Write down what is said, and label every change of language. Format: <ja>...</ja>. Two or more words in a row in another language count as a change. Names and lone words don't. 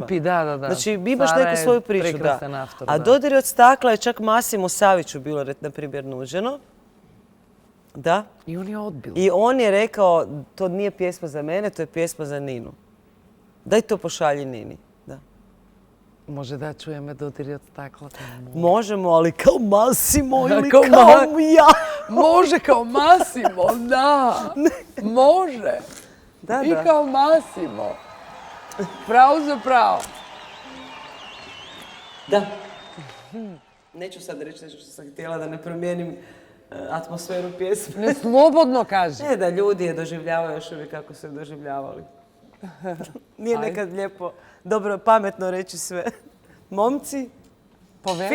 <hr>kupi, da. Znači, imaš Sara neku je svoju priču, da. prekrasan autor, A da. Dodiri od stakla je čak Masimo Saviću bilo, na primjer, nuđeno. Da. I on je odbil. I on je rekao, to nije pjesma za mene, to je pjesma za Ninu. Daj to pošalji Nini. Da.</hr> <mk>Може да чуеме Додири од стаклата.</mk> <hr>Možemo, ali kao Masimo ili Kao kao ja.</hr> <mk>Може као Масимо, да. Може.</mk> <hr>Da,</hr> <mk>И</mk> <hr>da.</hr> <mk>као Масимо. Право за право.</mk> <hr>Da. Neću sad reći nešto što sam htjela da ne promijenim atmosferu pjesme.</hr> <mk>Не слободно кажи.</mk> <hr>Ne, da ljudi je doživljavaju još uvijek kako su je doživljavali. Nije nekad lijepo, dobro, pametno reći sve. Momci, Poveli.</hr>